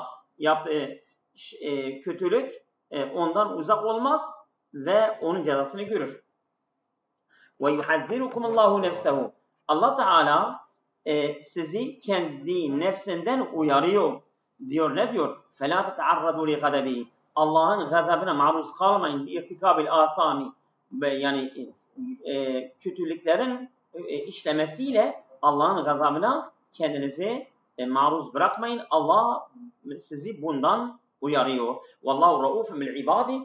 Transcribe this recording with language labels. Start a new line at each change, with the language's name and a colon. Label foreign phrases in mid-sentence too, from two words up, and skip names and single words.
Turkish: Yaptığı kötülük ondan uzak olmaz ve onun cezasını görür.
Arabic: ويحذركم الله نفسه.
Turkish: Allah Teala sizi kendi nefsinden uyarıyor. Diyor, ne diyor?
Arabic: فَلَا تَتَعَرَّضُوا لِغَدَبِهِ.
Turkish: Allah'ın gazabına maruz kalmayın.
Arabic: ارتكاب المعاصي.
Turkish: Yani kötülüklerin işlemesiyle Allah'ın gazabına kendinizi maruz bırakmayın. Allah sizi bundan uyarıyor.
Arabic: والله رؤوف بالعباد.